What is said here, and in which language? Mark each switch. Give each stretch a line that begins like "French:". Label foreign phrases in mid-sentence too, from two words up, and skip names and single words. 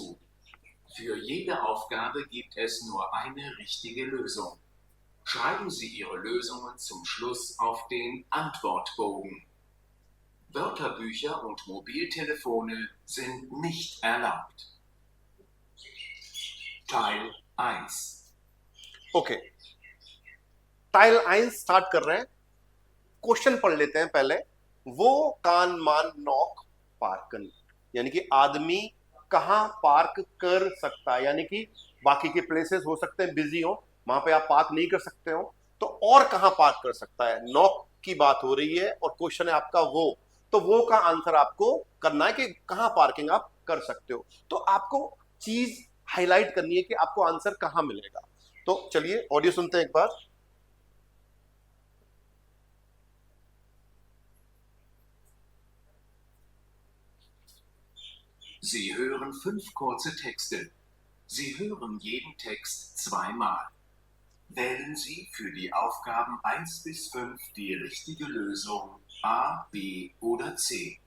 German: Für jede Aufgabe gibt es nur eine richtige Lösung. Schreiben Sie Ihre Lösungen zum Schluss auf den Antwortbogen. Wörterbücher und Mobiltelefone sind nicht erlaubt. Teil 1.
Hindi: ओके, टाइल 1 स्टार्ट कर रहे हैं। क्वेश्चन पढ़ लेते हैं पहले।
German: Wo kann man noch parken,
Hindi: यानी कि आदमी कहां पार्क कर सकता है, यानी कि बाकी के प्लेसेस हो सकते हैं बिजी हो, वहां पे आप पार्क नहीं कर सकते हो, तो और कहां पार्क कर सकता है। नॉक की बात हो रही है और क्वेश्चन है आपका वो, तो वो का आंसर आपको करना है कि कहां पार्किंग आप कर सकते हो। तो आपको चीज हाईलाइट करनी है कि आपको आंसर कहां मिलेगा। तो चलिए ऑडियो सुनते हैं एक बार।
German: Sie hören 5 kurze Texte. Sie hören jeden Text zweimal. Wählen Sie für die Aufgaben 1 bis 5 die richtige Lösung A, B oder C.